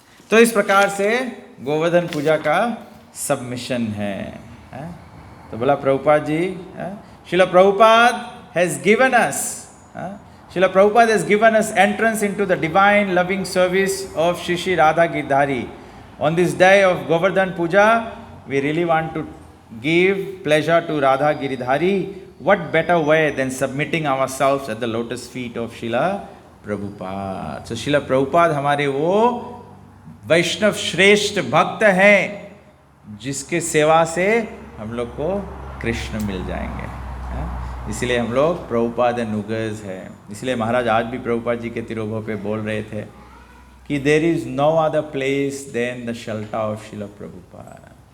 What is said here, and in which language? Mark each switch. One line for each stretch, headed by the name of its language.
Hindi: तो इस प्रकार से गोवर्धन पूजा का सबमिशन है। तो बोला Prabhupada ji,
English: Srila Prabhupada has given us, Srila Prabhupada has given us entrance into the divine loving service of Shri Shri Radha Giridhari. On this day of Govardhan Puja, we really want to give pleasure to Radha Giridhari. What better way than submitting ourselves at the lotus feet of Srila Prabhupada? So Srila Prabhupada
Hindi: हमारे वो वैष्णव श्रेष्ठ भक्त हैं जिसके सेवा से हम लोग को कृष्ण मिल जाएंगे। इसलिए हम लोग प्रभुपाद नुगर्स हैं। इसलिए महाराज आज भी प्रभुपाद जी के तिरुभव पे बोल रहे थे कि
English: There is no other place than the shelter of Shrila Prabhupada.